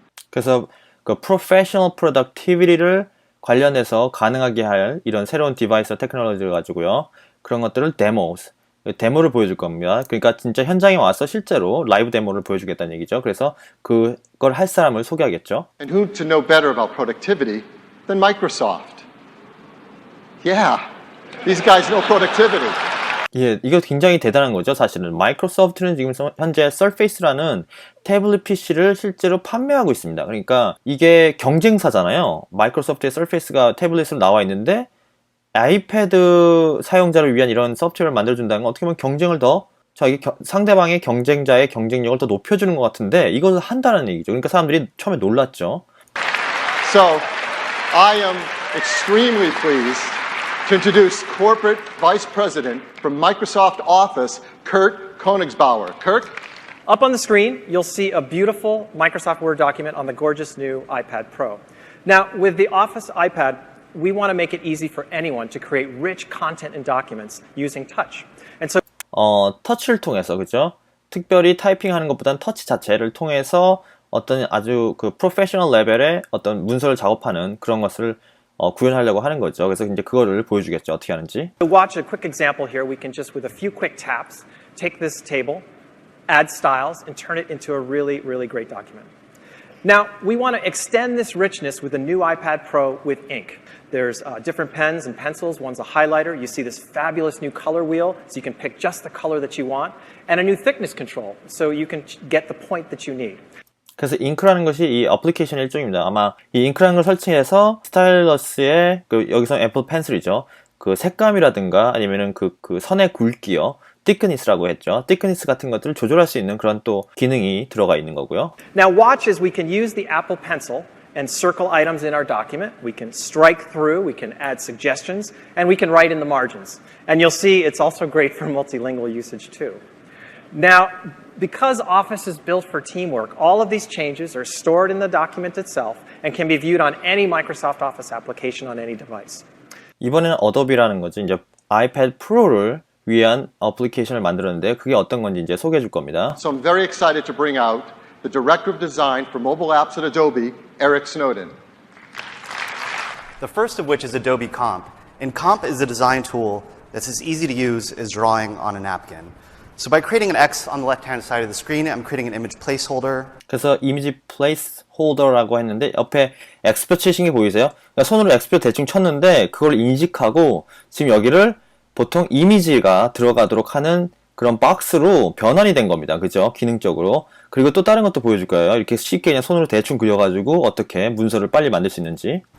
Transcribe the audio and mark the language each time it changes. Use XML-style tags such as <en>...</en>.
<ko>그래서 그 professional productivity를 관련해서 가능하게 할 이런 새로운 디바이스 테크놀로지를 가지고요. 그런 것들을 데모를 보여줄 겁니다. 그러니까 진짜 현장에 와서 실제로 라이브 데모를 보여주겠다는 얘기죠. 그래서 그걸 할 사람을 소개하겠죠.</ko> <en>And who to know better about productivity than Microsoft? Yeah, these guys know productivity.</en> <ko>예, 이거 굉장히 대단한 거죠, 사실은. 마이크로소프트는 지금 현재 Surface라는 태블릿 PC를 실제로 판매하고 있습니다. 그러니까 이게 경쟁사잖아요. 마이크로소프트의 Surface가 태블릿으로 나와 있는데 아이패드 사용자를 위한 이런 소프트웨어를 만들어준다는 건 어떻게 보면 경쟁을 더 상대방의 경쟁자의 경쟁력을 더 높여주는 것 같은데 이것을 한다는 얘기죠. 그러니까 사람들이 처음에 놀랐죠.</ko> <en>So, I am extremely pleased to introduce Corporate Vice President from Microsoft Office, Kurt Koenigsbauer. Kurt? Up on the screen, you'll see a beautiful Microsoft Word document on the gorgeous new iPad Pro. Now, with the Office iPad, we want to make it easy for anyone to create rich content and documents using touch. And so</en> <ko>터치를 통해서, 그죠? 특별히 타이핑하는 것보다는 터치 자체를 통해서 어떤 아주 그 프로페셔널 레벨의 어떤 문서를 작업하는 그런 것을 구현하려고 하는 거죠. 그래서 이제 그거를 보여주겠죠. 어떻게 하는지.</ko> <en>to watch a quick example here, we can just, with a few quick taps, take this table, add styles, and turn it into a really, really great document. Now, we want to extend this richness with the new iPad Pro with ink. There's different pens and pencils. One's a highlighter. You see this fabulous new color wheel, so you can pick just the color that you want, and a new thickness control, so you can get the point that you need.</en> <ko>그래서 잉크라는 것이 이 어플리케이션의 일종입니다. 아마 이 잉크라는 걸 설치해서 스타일러스의 여기서 애플 펜슬이죠. 그 색감이라든가 아니면은 그 선의 굵기요. thickness라고 했죠. thickness 같은 것들을 조절할 수 있는 그런 또 기능이 들어가 있는 거고요.</ko> <en>Now watch as we can use the Apple Pencil and circle items in our document. We can strike through, we can add suggestions, and we can write in the margins. And you'll see it's also great for multilingual usage too. Now, because Office is built for teamwork, all of these changes are stored in the document itself and can be viewed on any Microsoft Office application on any device.</en> <ko>이번에는 어도비라는 거죠. 이제 아이패드 프로를 위한 어플리케이션을 만들었는데 그게 어떤 건지 이제 소개해 줄 겁니다.</ko> <en>So I'm very excited to bring out the Director of Design for Mobile Apps at Adobe, Eric Snowden. The first of which is Adobe Comp. And Comp is a design tool that's as easy to use as drawing on a napkin. So by creating an X on the left-hand side of the screen, I'm creating an image placeholder.</en> <ko>그래서 이미지 플레이스홀더라고 했는데 옆에 X표 치신 게 보이세요? 그러니까 손으로 X표 대충 쳤는데 그걸 인식하고 지금 여기를 보통 이미지가 들어가도록 하는 그런 박스로 변환이 된 겁니다. 그죠? 기능적으로. 그리고 또 다른 것도 보여줄 거예요. 이렇게 쉽게 그냥 손으로 대충 그려가지고 어떻게 문서를 빨리 만들 수 있는지.</ko>